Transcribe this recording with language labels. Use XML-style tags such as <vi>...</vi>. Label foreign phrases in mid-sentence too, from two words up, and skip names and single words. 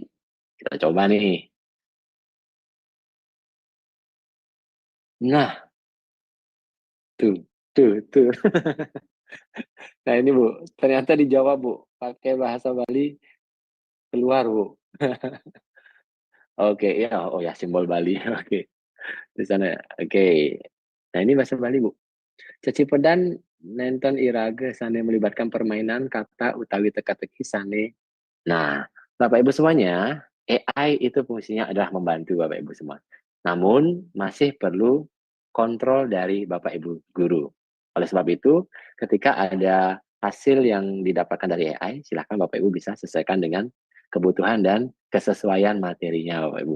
<id>Kita coba nih. Nah, tuh. Nah ini Bu, ternyata dijawab Bu. Pakai bahasa Bali keluar Bu. Oke, ya, oh ya simbol Bali. Oke, di sana. Oke. Nah ini bahasa Bali Bu.</id> <ban>Cecipedan nenten irage sane melibatkan permainan kata utawi teka-teki sane.</ban> <id>Nah, Bapak Ibu semuanya, AI itu fungsinya adalah membantu Bapak Ibu semua. Namun masih perlu kontrol dari Bapak Ibu guru. Oleh sebab itu, ketika ada hasil yang didapatkan dari AI, silahkan Bapak Ibu bisa sesuaikan dengan kebutuhan dan kesesuaian materinya Bapak Ibu.</id>